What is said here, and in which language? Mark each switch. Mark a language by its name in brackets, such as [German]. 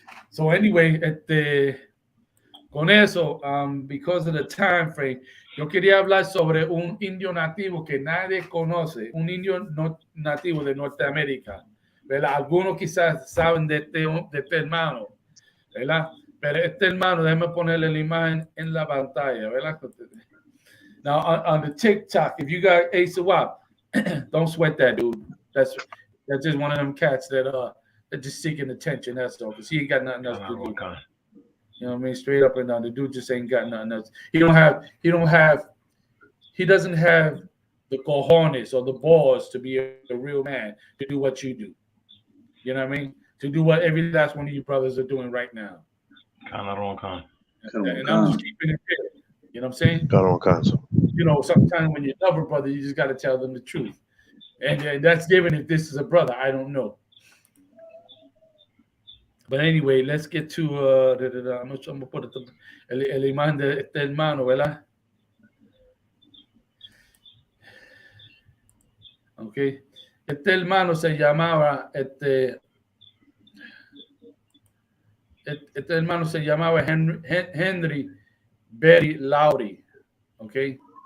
[English] So anyway, [Spanish] con eso, [English] because of the time frame, [Spanish] yo quería hablar sobre un indio nativo que nadie conoce, un indio nativo de Norteamérica, ¿verdad? Algunos quizás saben de este hermano, ¿verdad? Pero este hermano, déjame ponerle la imagen en la pantalla, ¿verdad? [English] Now, on the TikTok, if you got Isupk, don't sweat that dude. That's just one of them cats that just seeking attention. That's all, because he ain't got nothing else to do. You know what I mean? Straight up and down, the dude just ain't got nothing else. He doesn't have the cojones or the balls to be a real man to do what you do. You know what I mean? To do what every last one of you brothers are doing right now. And I'm just keeping it real. You know what I'm saying? You know, sometimes when you love a brother, you just got to tell them the truth. And that's given if this is a brother. I don't know. But anyway, let's get to I'm gonna put [Spanish] el imagen de este hermano, ¿verdad? Okay. Este hermano se llamaba Henry Berry Lowry. Okay.